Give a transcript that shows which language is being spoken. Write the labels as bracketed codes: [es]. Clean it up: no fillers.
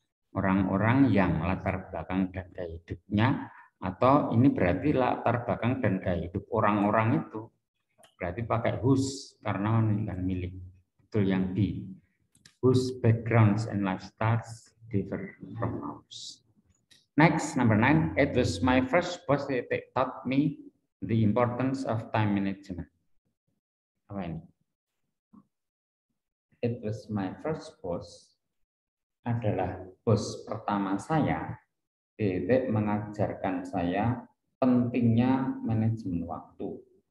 [id] Orang-orang yang latar belakang dan gaya hidupnya, atau ini berarti latar belakang dan gaya hidup orang-orang itu. Berarti pakai whose karena menunjukkan milik. Betul yang B. [en] Whose backgrounds and lifestyles differ from ours. Next, number 9. It was my first boss that taught me the importance of time management. [id] Apa ini? [en] It was my first boss [id] adalah bos pertama saya. Titik mengajarkan saya pentingnya manajemen waktu.